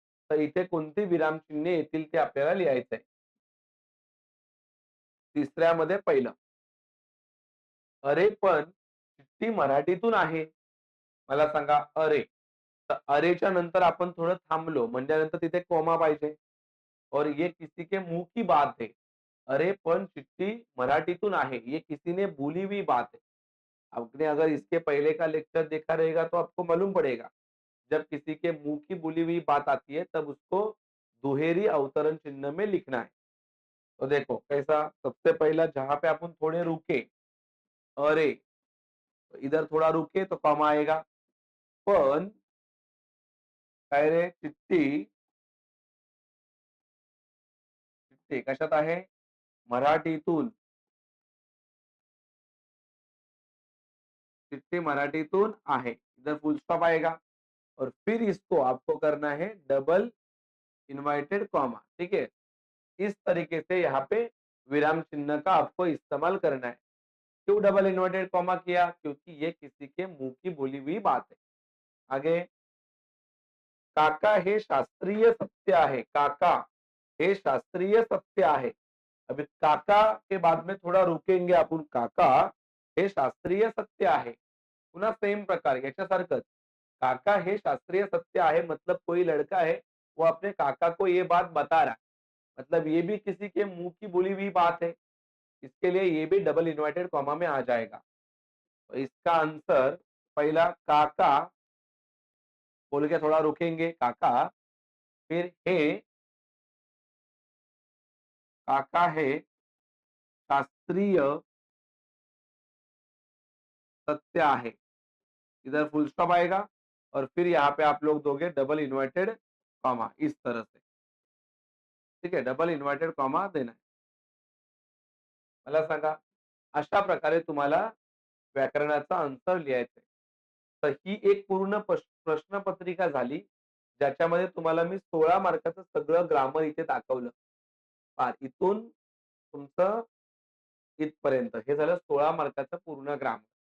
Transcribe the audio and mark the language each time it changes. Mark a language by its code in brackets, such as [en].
[mr] तर इथे कोणती विरामचिन्हे येतील ते आपल्याला लिहायचं आहे. तिसऱ्यामध्ये पहिलं, अरे पण चिठ्ठी मराठीतून आहे. मला सांगा अरे. तर अरेच्या नंतर आपण थोडं थांबलो म्हणजे नंतर तिथे कॉमा पाहिजे. [hi] और ये किसी के मुंह की बात है. [mr] अरे पण चिट्ठी मराठीतून आहे. [hi] ये किसी ने बोली हुई बात है. आपने अगर इसके पहले का लेक्चर देखा रहेगा तो आपको मालूम पड़ेगा. जब किसी के मुंह की बोली हुई बात आती है तब उसको दुहेरी अवतरण चिन्ह में लिखना है. तो देखो कैसा, सबसे पहला जहां पे अपन थोड़े रुके, [mr] अरे, [hi] तो इधर थोड़ा रुके तो कॉमा आएगा. [mr] पण काय रे चिठ्ठी, चिठ्ठी कशात आहे? मराठीतून. चिट्ठी मराठीतून आहे. [hi] इधर फुल स्टॉप आएगा और फिर इसको आपको करना है डबल इन्वर्टेड कॉमा. ठीक है. इस तरीके से यहाँ पे विराम चिन्ह का आपको इस्तेमाल करना है. क्यों डबल इन्वर्टेड कॉमा किया? क्योंकि ये किसी के मुंह की बोली हुई बात है. [mr] आगे, काका हे शास्त्रीय सत्य आहे. काका हे शास्त्रीय सत्य आहे. [hi] अभी काका के बाद में थोड़ा रुकेंगे [mr] आपण. काका हे शास्त्रीय सत्य आहे. पुन्हा सेम प्रकार याच्यासारखंच. काका हे शास्त्रीय सत्य आहे [hi] मतलब कोई लड़का है वो अपने काका को ये बात बता रहा है. मतलब ये भी किसी के मुंह की बोली हुई बात है. इसके लिए ये भी डबल इन्वर्टेड कॉमा में आ जाएगा. तो इसका आंसर पहला काका बोल के थोड़ा रुकेंगे काका, फिर हे, [mr] काका है शास्त्रीय सत्य आहे. [hi] इधर फुल स्टॉप आएगा और फिर यहाँ पे आप लोग दोगे डबल इन्वर्टेड कॉमा इस तरह से. ठीक है, डबल इन्वर्टेड कॉमा देना है. [mr] मला सांगा, अशा प्रकारे तुम्हाला व्याकरणाचा आन्सर लिहायचा आहे. तर ही एक पूर्ण प्रश्नपत्रिका झाली, ज्याच्यामध्ये तुम्हाला मी 16 मार्काचं सगळं ग्रामर इथे दाखवलं. पहा इथून तुमचं इथपर्यंत हे झालं 16 मार्काचं पूर्ण ग्रामर.